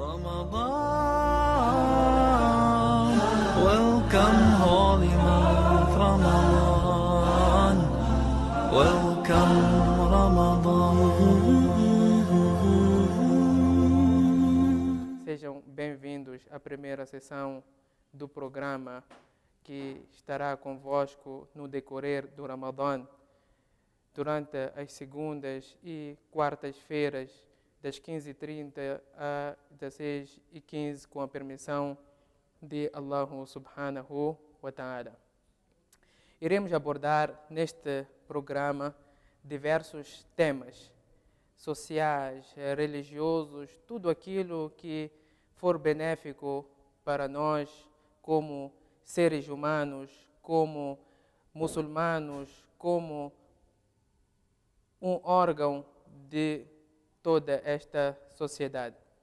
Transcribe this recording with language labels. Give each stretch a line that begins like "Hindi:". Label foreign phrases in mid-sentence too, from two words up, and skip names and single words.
English: Ramadan, welcome holy month Ramadan, welcome Ramadan.
Portuguese: Sejam bem-vindos à primeira sessão do programa que estará convosco no decorrer do Ramadã, durante as segundas e quartas-feiras, das 15h30 a 16h15, com a permissão de Allah
Arabic: سبحانه وتعالى.
Portuguese: Iremos abordar neste programa diversos temas sociais, religiosos, tudo aquilo que for benéfico para nós como seres humanos, como muçulmanos, como um órgão de toda esta sociedade.